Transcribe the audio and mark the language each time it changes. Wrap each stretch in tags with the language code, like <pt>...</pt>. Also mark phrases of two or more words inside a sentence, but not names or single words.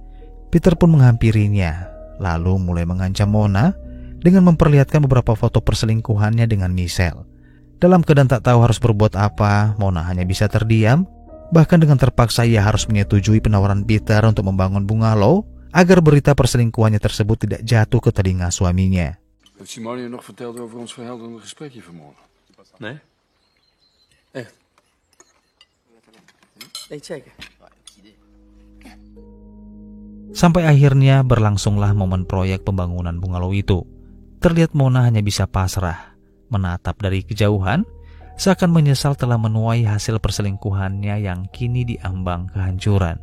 <id>Peter pun menghampirinya, lalu mulai mengancam Mona dengan memperlihatkan beberapa foto perselingkuhannya dengan Michelle. Dalam keadaan tak tahu harus berbuat apa, Mona hanya bisa terdiam. Bahkan dengan terpaksa ia harus menyetujui penawaran Peter untuk membangun bungalow agar berita perselingkuhannya tersebut tidak jatuh ke telinga suaminya.</id> <nl>Heeft Simone je nog verteld over ons verhelderende gesprekje vanmorgen? Nee? Echt? Weet zeker?</nl> <id>Sampai akhirnya berlangsunglah momen proyek pembangunan bungalow itu. Terlihat Mona hanya bisa pasrah, menatap dari kejauhan, seakan menyesal telah menuai hasil perselingkuhannya yang kini diambang kehancuran.</id>